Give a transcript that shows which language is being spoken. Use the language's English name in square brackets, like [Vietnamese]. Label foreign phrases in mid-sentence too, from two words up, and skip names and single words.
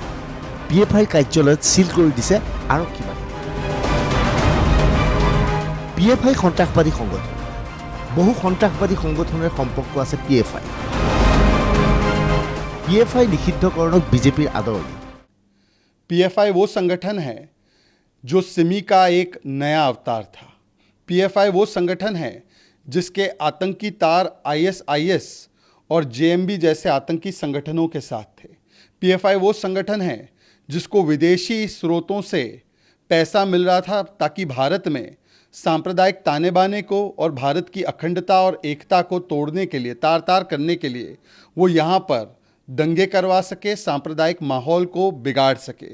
[Assamese] PFI কাৰ্যালয়ত চিল কৰি দিছে আৰক্ষী বাহিনী। PFI সন্ত্ৰাসবাদী সংগঠন। বহু সন্ত্ৰাসবাদী সংগঠনের সম্পৰ্ক আছে PFI। PFI নিষিদ্ধকৰণক বিজেপিৰ আদৰণি। [Hindi] PFI वो संगठन है जो सिमी का एक नया अवतार था। PFI वो संगठन है जिसके आतंकी तार ISIS और JMB जैसे आतंकी संगठनों के साथ थे। PFI वो संगठन है जिसको विदेशी स्रोतों से पैसा मिल रहा था ताकि भारत में सांप्रदायिक ताने बाने को और भारत की अखंडता और एकता को तोड़ने के लिए, तार तार करने के लिए वो यहाँ पर दंगे करवा सके, सांप्रदायिक माहौल को बिगाड़ सके।